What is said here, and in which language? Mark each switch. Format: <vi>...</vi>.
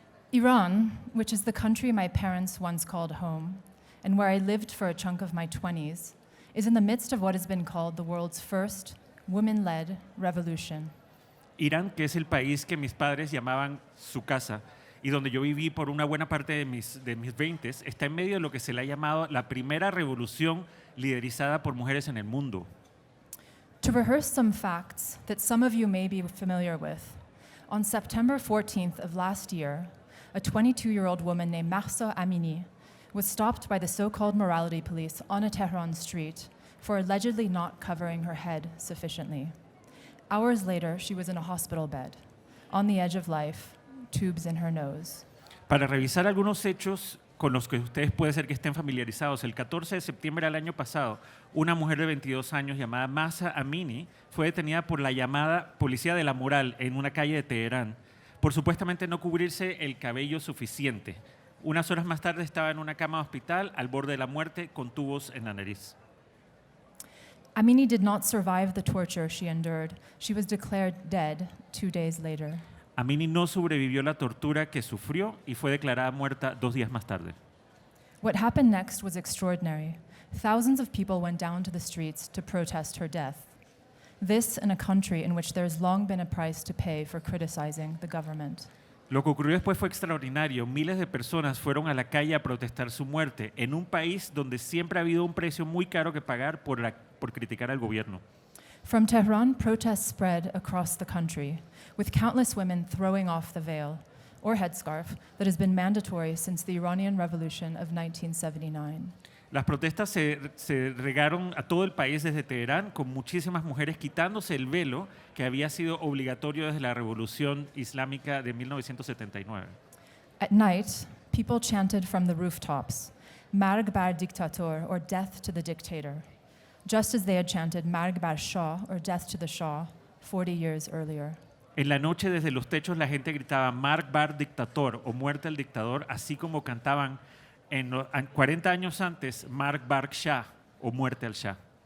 <en>Iran, which is the country my parents once called home, and where I lived for a chunk of my 20s, is in the midst of what has been called the world's first women-led revolution.</en> <es>Irán, que es el país que mis padres llamaban su casa y donde yo viví por una buena parte de mis 20s, está en medio de lo que se le ha llamado la primera revolución liderizada por mujeres en el mundo.</es> <en>To rehearse some facts that some of you may be familiar with, on September 14th of last year, a 22-year-old woman named Mahsa Amini was stopped by the so-called morality police on a Tehran street for allegedly not covering her head sufficiently. Hours later, she was in a hospital bed, on the edge of life, tubes in her nose.</en> <es>Para revisar algunos hechos con los que ustedes puede ser que estén familiarizados, el 14 de septiembre del año pasado, una mujer de 22 años llamada Mahsa Amini fue detenida por la llamada Policía de la Moral en una calle de Teherán por supuestamente no cubrirse el cabello suficiente. Unas horas más tarde estaba en una cama de hospital al borde de la muerte con tubos en la nariz.</es> <en>Amini did not survive the torture she endured. She was declared dead 2 days later.</en> <es>Amini no sobrevivió la tortura que sufrió y fue declarada muerta 2 días más tarde.</es> <en>What happened next was extraordinary. Thousands of people went down to the streets to protest her death. This in a country in which there's long been a price to pay for criticizing the government.</en> <es>Lo que ocurrió después fue extraordinario. Miles de personas fueron a la calle a protestar su muerte en un país donde siempre ha habido un precio muy caro que pagar por criticar al gobierno.</es> <en>From Tehran, protests spread across the country, with countless women throwing off the veil, or headscarf, that has been mandatory since the Iranian Revolution of 1979.</en> <es>Las protestas se regaron a todo el país desde Teherán, con muchísimas mujeres quitándose el velo que había sido obligatorio desde la Revolución Islámica de 1979.</es> <en>At night, people chanted from the rooftops,</en> <fa>"Marg bar dictator,"</fa> <en>or "Death to the dictator," just as they had chanted</en> <fa>"Marg bar Shah,"</fa> <en>or "Death to the Shah," 40 years earlier.</en> <es>En la noche, desde los techos, la gente gritaba</es> <fa>"Marg bar dictator"</fa> <es>o "Muerte al dictador", así como cantaban 40 años antes</es> <fa>"Marg bar Shah"</fa> <es>o "Muerte al Shah".</es>